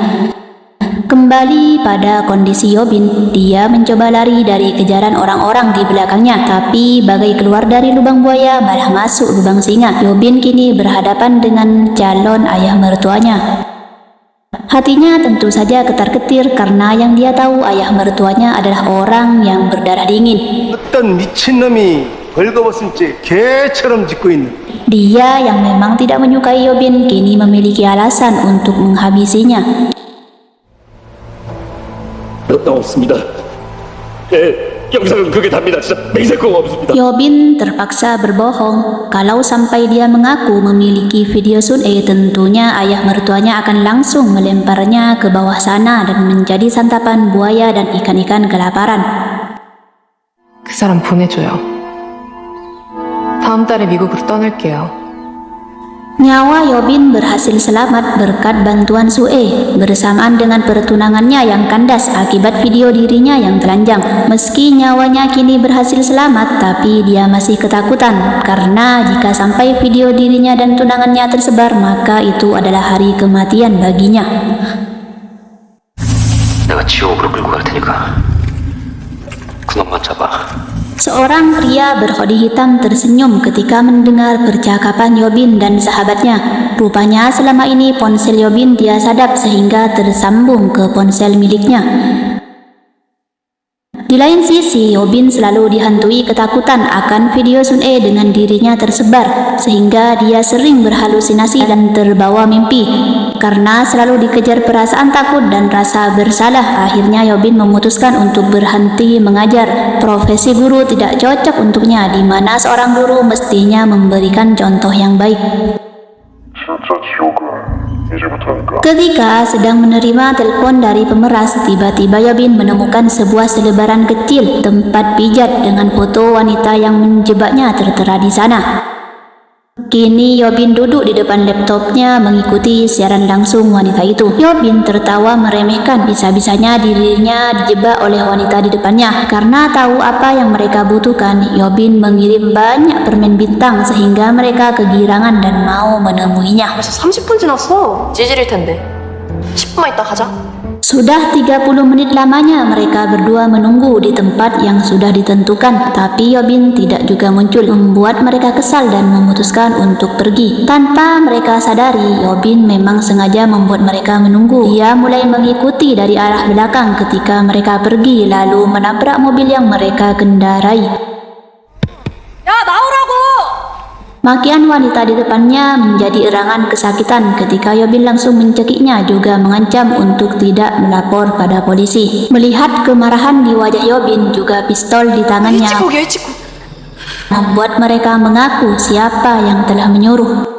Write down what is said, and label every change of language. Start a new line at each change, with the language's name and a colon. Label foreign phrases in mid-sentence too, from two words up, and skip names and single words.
Indonesian: Kembali pada kondisi Yobin, dia mencoba lari dari kejaran orang-orang di belakangnya, tapi bagai keluar dari lubang buaya malah masuk lubang singa. Yobin kini berhadapan dengan calon ayah mertuanya. Hatinya tentu saja ketar-ketir karena yang dia tahu ayah mertuanya adalah orang yang berdarah dingin.
Korean: 어떤 미친놈이 벌거벗은 채 개처럼 짖고 있는.
Indonesian: Dia yang memang tidak menyukai Yobin kini memiliki alasan untuk menghabisinya.
Korean: 없습니다. 영상은 그게 답니다. 진짜 맹세코 없습니다.
Indonesian: Yobin terpaksa berbohong. Kalau sampai dia mengaku memiliki video Sun Ei, tentunya ayah mertuanya akan langsung melemparnya ke bawah sana dan menjadi santapan buaya dan ikan-ikan kelaparan.
Korean: 그 사람 보내줘요. 다음 달에 미국으로 떠날게요.
Indonesian: Nyawa Yobin berhasil selamat berkat bantuan Sue bersamaan dengan pertunangannya yang kandas akibat video dirinya yang telanjang. Meski nyawanya kini berhasil selamat, tapi dia masih ketakutan karena jika sampai video dirinya dan tunangannya tersebar, maka itu adalah hari kematian baginya.
Korean: 내가 지옥으로 끌고 갈 테니까 그놈만 잡아.
Indonesian: Seorang pria berhoodie hitam tersenyum ketika mendengar percakapan Yobin dan sahabatnya. Rupanya selama ini ponsel Yobin dia sadap sehingga tersambung ke ponsel miliknya. Di lain sisi, Yobin selalu dihantui ketakutan akan video Sun-e dengan dirinya tersebar, sehingga dia sering berhalusinasi dan terbawa mimpi. Karena selalu dikejar perasaan takut dan rasa bersalah, akhirnya Yobin memutuskan untuk berhenti mengajar. Profesi guru tidak cocok untuknya, di mana seorang guru mestinya memberikan contoh yang baik.
Korean: 진짜 지옥은 이제부터니까.
Indonesian: Ketika sedang menerima telepon dari pemeras, tiba-tiba Yobin menemukan sebuah selebaran kecil tempat pijat dengan foto wanita yang menjebaknya tertera di sana. Kini Yobin duduk di depan laptopnya mengikuti siaran langsung wanita itu. Yobin tertawa meremehkan, bisa-bisanya dirinya dijebak oleh wanita di depannya. Karena tahu apa yang mereka butuhkan, Yobin mengirim banyak permen bintang sehingga mereka kegirangan dan mau menemuinya.
Korean: 벌써 30분 지났어. 찌질일 텐데. 10분만 있다 가자.
Indonesian: Sudah 30 menit lamanya mereka berdua menunggu di tempat yang sudah ditentukan, tapi Yobin tidak juga muncul, membuat mereka kesal dan memutuskan untuk pergi. Tanpa mereka sadari, Yobin memang sengaja membuat mereka menunggu. Dia mulai mengikuti dari arah belakang ketika mereka pergi, lalu menabrak mobil yang mereka kendarai.
Korean: 야, 나오라고!
Indonesian: Makian wanita di depannya menjadi erangan kesakitan ketika Yobin langsung mencekiknya, juga mengancam untuk tidak melapor pada polisi. Melihat kemarahan di wajah Yobin, juga pistol di tangannya,
Korean: 일찍고.
Indonesian: membuat mereka mengaku siapa yang telah menyuruh.